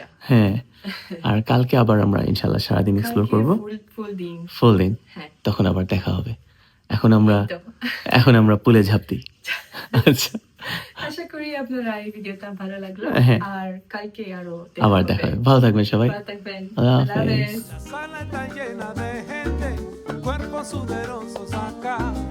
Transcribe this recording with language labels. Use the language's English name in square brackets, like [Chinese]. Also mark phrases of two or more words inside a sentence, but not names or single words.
[Bangla] হ্যাঁ আর কালকে আবার আমরা ইনশাল্লাহ সারাদিন এক্সপ্লোর করবো, ফুল দিন। ফুল দিন, হ্যাঁ তখন আবার দেখা হবে। এখন আমরা তো এখন আমরা পুলে ঝাঁপ দিই। আচ্ছা আশা করি আপনারা এই ভিডিওটা ভালো লাগলো, হ্যাঁ। আর কালকে আরো আবার দেখা হবে। ভালো থাকবেন সবাই। ভালো থাকবেন। আল্লাহ আল্লাহ হাফেজ। হাফেজ। [Spanish] La sala está llena de gente, cuerpos sudorosos acá.